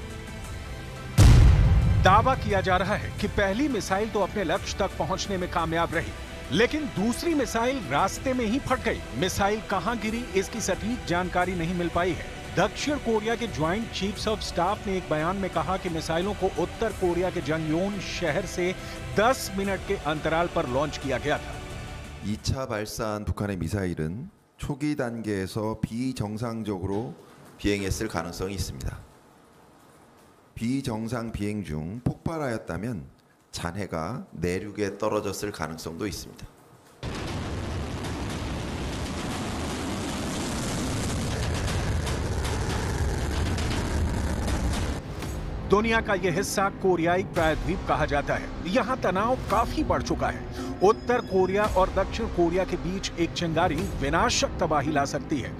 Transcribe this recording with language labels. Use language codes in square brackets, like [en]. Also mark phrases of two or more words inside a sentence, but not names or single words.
[hi] दावा किया जा रहा है कि पहली मिसाइल तो अपने लक्ष्य तक पहुंचने में कामयाब रही, लेकिन दूसरी मिसाइल रास्ते में ही फट गई। मिसाइल कहां गिरी इसकी सटीक जानकारी नहीं मिल पाई है। दक्षिण कोरिया के ज्वाइंट चीफ्स ऑफ स्टाफ ने एक बयान में कहा कि मिसाइलों को उत्तर कोरिया के जंगयोन शहर से 10 मिनट के अंतराल पर लॉन्च किया गया था। [ko] 2차 발사한 북한의 미사일은 초기 단계에서 비정상적으로 비행했을 가능성이 있습니다. 비정상 비행 중 폭발하였다면 잔해가 내륙에 떨어졌을 가능성도 있습니다. [hi] दुनिया का यह हिस्सा कोरियाई प्रायद्वीप कहा जाता है। यहाँ तनाव काफी बढ़ चुका है। उत्तर कोरिया और दक्षिण कोरिया के बीच एक चिंगारी विनाशक तबाही ला सकती है।